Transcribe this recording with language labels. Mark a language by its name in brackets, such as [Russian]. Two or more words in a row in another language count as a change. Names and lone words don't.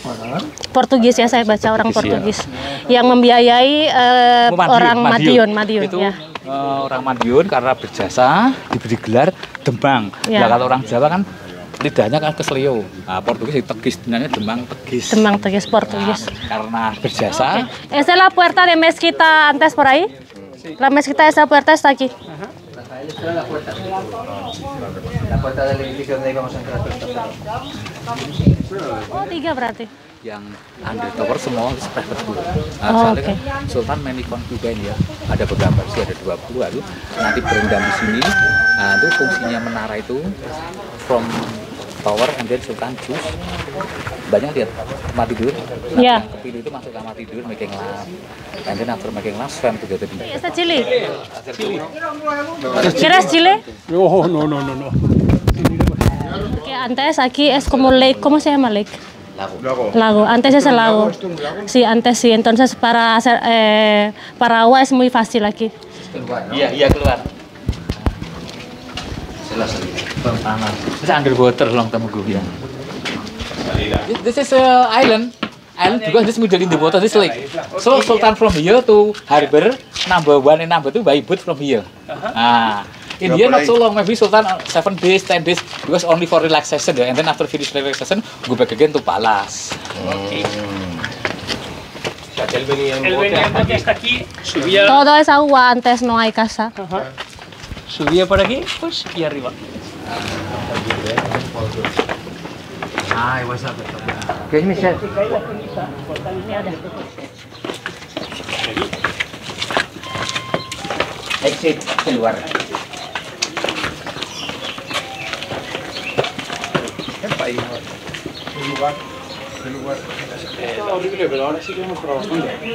[Indonesian] Portugis ya, saya baca orang Portugis. Yang membiayai orang Madiun Itu ya. Orang Madiun karena berjasa diberi gelar Demang. Ya. Nah, kalau orang Jawa kan lidahnya kan kesleo. Nah, Portugis itu Tegis, namanya Demang Tegis. Demang Tegis Portugis. Karena berjasa. [Spanish] Esa es la puerta de mezquita antes por ahí. La mezquita, esa puerta está aquí. La puerta del edificio donde íbamos a entrar. [Indonesian] Oh, 3 berarti. [English] Yang under tower semua private pool. [Indonesian] Nah, Oh, soalnya kan Sultan [English] many concubine [Indonesian] ya, ada beberapa sih, ada 20 lalu nanti berendam di sini. Nah, itu fungsinya menara itu [English] from tower and then Sultan choose. [Indonesian] Banyak lihat kamar tidur. Nah, Ya. kepilih itu masuk kamar tidur [English] making love. And then after making love swam together di. [Spanish] Esta Chile. ¿Quieres Chile? No. Que antes aquí es como lake, ¿cómo se llama lake? Lago. Antes es el lago. Sí, antes sí. Entonces para hacer para agua es muy fácil aquí. [Indonesian] Iya keluar. Panas. [English] This underwater long time ago ya. This is island because this middle in the water, this lake. So Sultan from here to harbor number 1 and number 2 by boat from here. In here not so long, maybe Sultan 7 days, 10 days, because only for relaxation, and then after finish relaxation, go back again to palace. [Spanish] Él venía en bote hasta aquí, subía, Todo es agua, antes no hay casa. subía por aquí, pues, y arriba. ¿Qué es Michelle? [Indonesian] Exit, keluar. [Spanish] Estaba horrible, pero ahora sí que hemos probado bastante.